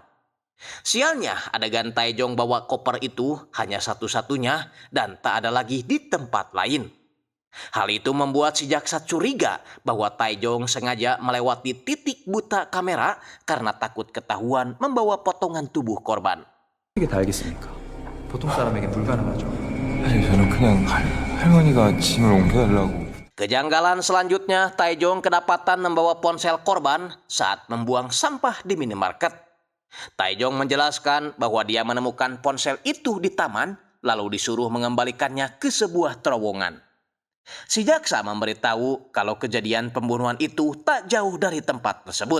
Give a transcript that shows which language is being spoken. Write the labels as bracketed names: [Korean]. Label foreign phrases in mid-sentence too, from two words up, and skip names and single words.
[Indonesian] Sialnya, adegan Taejong bawa koper itu hanya satu-satunya dan tak ada lagi di tempat lain. Hal itu membuat si jaksa curiga bahwa Taejong sengaja melewati titik buta kamera karena takut ketahuan membawa potongan tubuh korban. [Korean] 이게 다 알겠습니까? 보통 사람에겐 불가능하죠. 사실 저는 그냥 할머니가 짐을 옮겨달라고. [Indonesian] Kejanggalan selanjutnya, Taejong kedapatan membawa ponsel korban saat membuang sampah di minimarket. Taejong menjelaskan bahwa dia menemukan ponsel itu di taman, lalu disuruh mengembalikannya ke sebuah terowongan. Si jaksa memberitahu kalau kejadian pembunuhan itu tak jauh dari tempat tersebut.